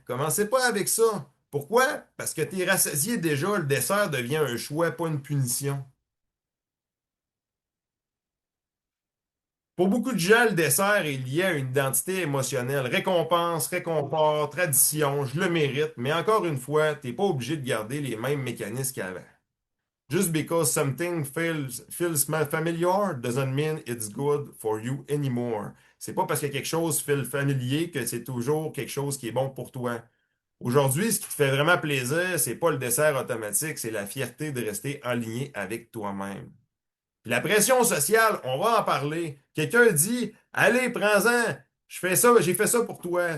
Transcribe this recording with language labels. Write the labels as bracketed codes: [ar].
[fr] Commencez pas avec ça. Pourquoi? Parce que tu es rassasié déjà, le dessert devient un choix, pas une punition. Pour beaucoup de gens, le dessert est lié à une identité émotionnelle. Récompense, réconfort, tradition, je le mérite, mais encore une fois, t'es pas obligé de garder les mêmes mécanismes qu'avant. [en] Just because something feels familiar doesn't mean it's good for you anymore. [fr] C'est pas parce que quelque chose fait familier que c'est toujours quelque chose qui est bon pour toi. Aujourd'hui, ce qui te fait vraiment plaisir, c'est pas le dessert automatique, c'est la fierté de rester aligné avec toi-même. Puis la pression sociale, on va en parler. Quelqu'un dit, allez, prends-en, je fais ça, j'ai fait ça pour toi.